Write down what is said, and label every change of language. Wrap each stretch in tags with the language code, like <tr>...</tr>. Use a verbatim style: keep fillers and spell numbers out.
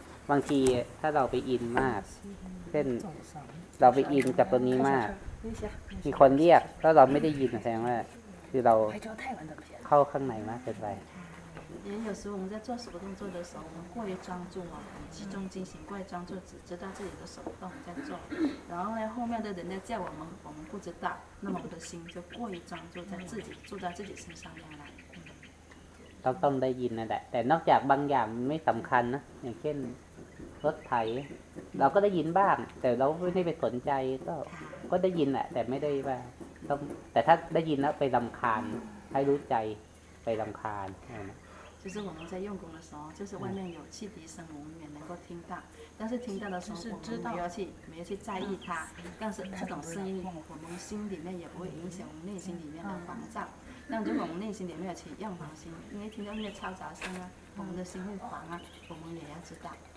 <th>บางทีถ้าเราไปอินมากเช่นเราไปอินกับตรงนี้มากมีคนเรียกแล้วเราไม่ได้ยินแสดงว่าคือเราเข้าข้างในมากเกินไป</th> <zh>也有时候我们在做手动作的时候，我们过于专注哦，集中精神，过于专注，只知道自己的手动在做。然后呢，后面的人在叫我们，我们不知道，那么我的心就过于专注在自己，住在自己身上面来。</zh> <th>ต้องต้องได้ยินนะแต่นอกจากบางอย่างไม่สำคัญนะอย่างเช่นรถไถเราก็ได้ยินบ้างแต่เราไม่ได้ไปสนใจก็ก็ได้ยินแหละแต่ไม่ได้ว่าต้องแต่ถ้าได้ยินแล้วไปรำคาญให้รู้ใจไปรำคาญ</th> <zh>就是我们在用功的时候，就是外面有汽笛声，我们也能够听到。但是听到的时候，我们没有去没有去在意它。但是这种声音，我们心里面也不会影响我们内心里面的烦躁。那如果我们内心里面有起样烦心，因为听到那些嘈杂声啊，我们的心会烦啊，我们也要知道。</zh>